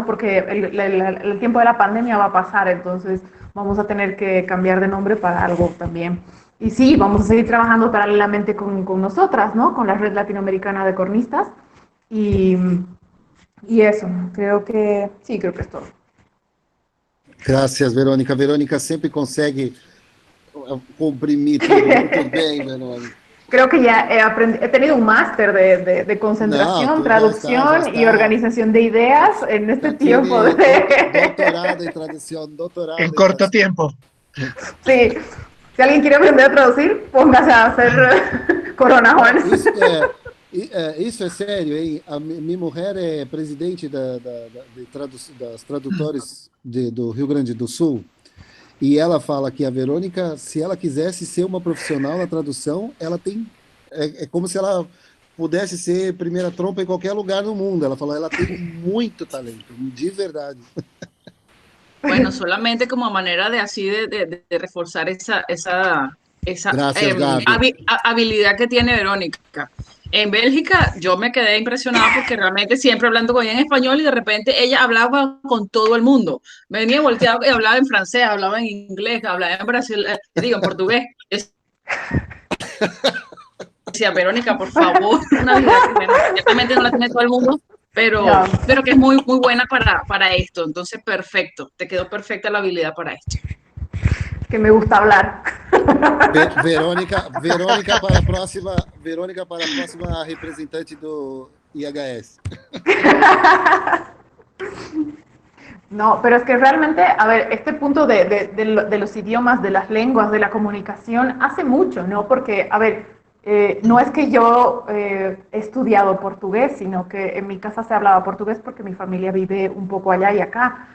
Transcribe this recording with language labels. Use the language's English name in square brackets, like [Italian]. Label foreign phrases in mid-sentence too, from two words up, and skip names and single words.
[Spanish] Porque el tiempo de la pandemia va a pasar, entonces vamos a tener que cambiar de nombre para algo también. Y sí, vamos a seguir trabajando paralelamente con nosotras, ¿no? Con la Red Latinoamericana de Cornistas. Y eso, creo que es todo. Gracias, Verônica. [Portuguese] Verônica sempre consegue comprimir tudo muito bem, Verônica. [Spanish] Creo que ya he tenido un máster de concentración, traducción y organización de ideas en este tiempo. [Portuguese] Doutorado em tradução, doutorado. [Spanish] En corto tiempo. Sí. Si alguien quiere aprender a traducir, póngase a hacer Corona Horns. [Portuguese] Isso é sério, hein? A minha mulher é presidente das tradutores do Rio Grande do Sul, e ela fala que a Verônica, se ela quisesse ser uma profissional na tradução, ela tem... É como se ela pudesse ser primeira trompa em qualquer lugar no mundo. Ela falou, ela tem muito talento, de verdade. [Spanish] Bueno, solamente como manera de así de reforzar esa Gracias, habilidad que tiene Verónica. En Bélgica yo me quedé impresionada porque realmente siempre hablando con ella en español y de repente ella hablaba con todo el mundo. Venía volteada y hablaba en francés, hablaba en inglés, hablaba en brasileño, en portugués. Decía, Verónica, por favor, una habilidad que realmente no la tiene todo el mundo. Pero que es muy, muy buena para esto. Entonces, perfecto. Te quedó perfecta la habilidad para esto. Que me gusta hablar. [Portuguese] Verônica para a próxima representante do IHS. [Spanish] No, pero es que realmente, a ver, este punto de los idiomas, de las lenguas, de la comunicación, hace mucho, ¿no? Porque, a ver, no es que yo he estudiado portugués, sino que en mi casa se hablaba portugués porque mi familia vive un poco allá y acá.